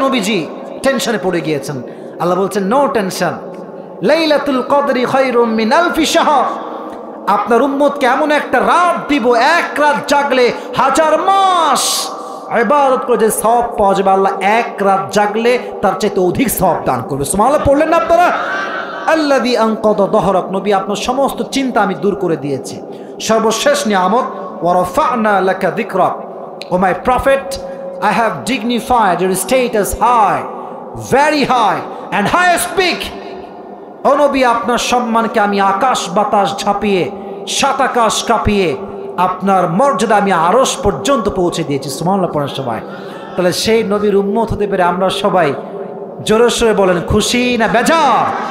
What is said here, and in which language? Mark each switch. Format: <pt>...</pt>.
<bn>নবীজি টেনশনে পড়ে গিয়েছেন। আল্লাহ বলছেন</bn> <en>no tension,</en> <ar>লাইলাতুল কদরি খায়রুম মিন আলফি শাহর,</ar> <bn>আপনার উম্মতকে এমন একটা রাত দিব, এক রাত জাগলে 1000 মাস ইবাদত করে যে সওয়াব পাওয়া যাবে, আল্লাহ এক রাত জাগলে তার চাইতে অধিক সওয়াব দান করবে। সুবহানাল্লাহ পড়লেন না আপনারা?</bn> <ar>আল্লাযী আনকাযা যাহরাক,</ar> <bn>নবী আপনার সমস্ত চিন্তা আমি দূর করে দিয়েছি। সর্বশেষ নিয়ামত</bn> <ar>ওয়া রাফা'না লাকা যিকরাক,</ar> <en>O my prophet I have dignified your status high, very high and highest peak.</en> <bn>ও নবী আপনার সম্মানকে আমি আকাশ বাতাস ঝাঁপিয়ে, সাত আকাশ কাঁপিয়ে আপনার মর্যাদা আমি আরশ পর্যন্ত পৌঁছে দিয়েছি। সুবহানাল্লাহ পড়েন সবাই। তাহলে সেই নবীর উম্মত হতে পেরে আমরা সবাই জোরে সোরে বলেন খুশি না বেজার?</bn>